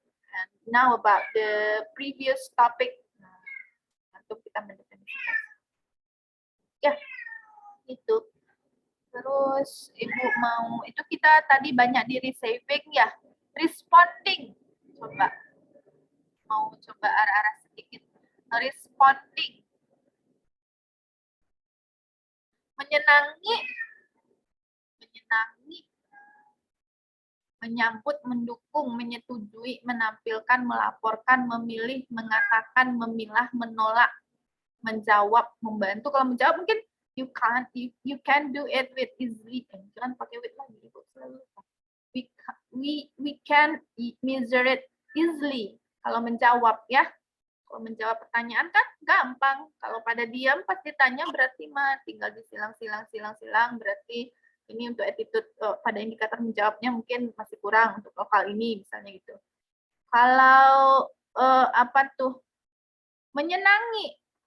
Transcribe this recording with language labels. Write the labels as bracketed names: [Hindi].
[English] And now about the previous topic. [Indonesian] Nah, untuk kita mendefinisikan. Ya, itu. Terus Ibu mau, itu kita tadi banyak di receiving ya. Responding. Coba. Mau coba arah-arah sedikit. Responding. Menyenangi, menyambut, mendukung, menyetujui, menampilkan, melaporkan, memilih, mengatakan, memilah, menolak, menjawab, membantu. Kalau menjawab mungkin [English] You can do it with easily. [Indonesian] Jangan pakai with lagi, Ibu selalu lupa. [English] We can measure it easily. [Indonesian] Kalau menjawab ya. Kalau menjawab pertanyaan kan gampang. Kalau pada diam pas ditanya berarti mah tinggal disilang-silang berarti ini untuk attitude pada indikator menjawabnya mungkin masih kurang untuk lokal ini misalnya gitu. Kalau apa tuh? Menyenangi.